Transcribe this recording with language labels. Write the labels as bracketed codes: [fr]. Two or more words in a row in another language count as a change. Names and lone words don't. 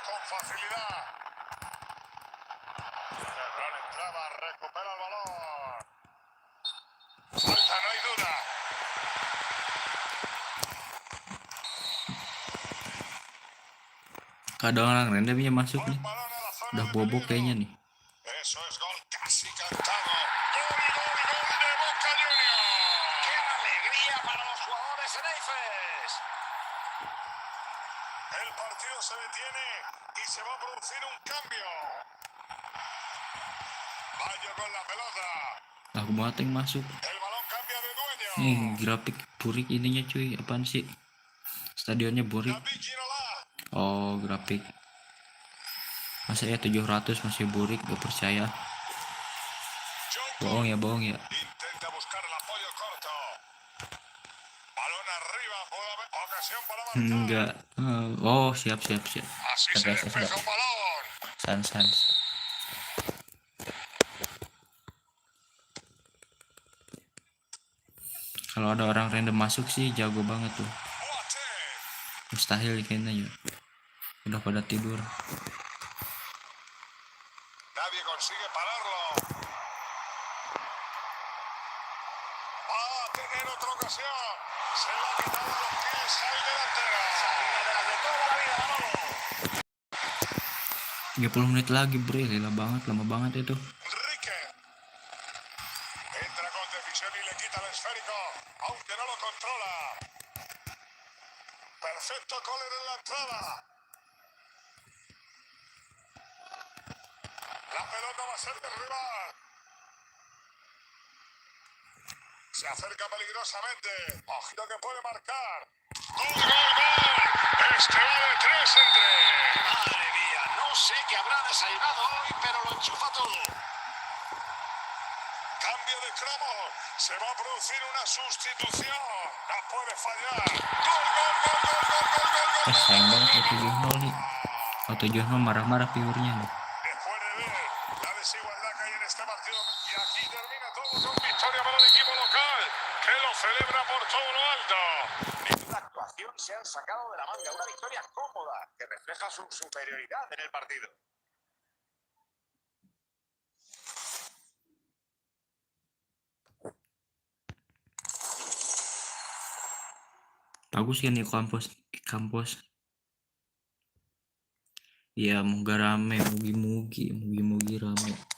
[es] facilidad. La gran entrada, recupera el balón. Falta, no hay duda. [id] Kadang orang randomnya masuk nih. [es] Buen balón a la zona [id] Udah [es] de [id] bobok [es] peligro. [id] kayaknya nih. [es] Eso es gol casi cantado. Gol, gol, gol de Boca Juniors. ¡Qué alegría para los jugadores enefes! El partido se detiene y se va a producir un cambio. Bayo con la pelota. [id] Aku Boateng masuk. [es] El balón cambia de dueño. [id] Nih grafik burik ininya cuy. Apaan sih? Stadionnya burik. David Ginola. Oh grafik. Masa ya 700 masih burik, gak percaya. Bohong ya, bohong ya. [es] Intenta buscar el apoyo corto. Balón arriba, puede haber ocasión para marcar. [id] Enggak. Oh siap. [es] Así se despeja un balón. Sans. [id] Kalau ada orang random masuk sih jago banget tuh. Boateng. Mustahil kayaknya ya. Udah pada tidur. [es] Nadie consigue pararlo. Va a tener otra ocasión. Se le ha quitado los pies al delantero. Salida de las de toda la vida, Manolo. [id] 30 menit lagi bre, lama banget itu. [es] Enrique. Entra con decisión y le quita el esférico, aunque no lo controla. Perfecto Kohler en la entrada. La pelota va a ser del rival. Se acerca peligrosamente. Ojito que puede marcar. ¡Gol, gol, gol! Este va de 3 en 3. Madre mía, no sé qué habrá desayunado hoy, pero lo enchufa todo. Cambio de cromo. Se va a producir una sustitución. No puede fallar. ¡Gol, gol, gol, gol, gol, gol, gol, gol! [id] Sayang banget ya 7-0 nih. Oh 7-0 marah-marah viewernya nih. [es] Después de ver la desigualdad que hay en este partido. Y aquí termina todo con victoria para el equipo local, que lo celebra por todo lo alto. Ninguna actuación se han sacado de la manga. Una victoria cómoda que refleja su superioridad en el partido. [id] Bagus kan nih kampus. Ya moga rame, [jv] mugi rame.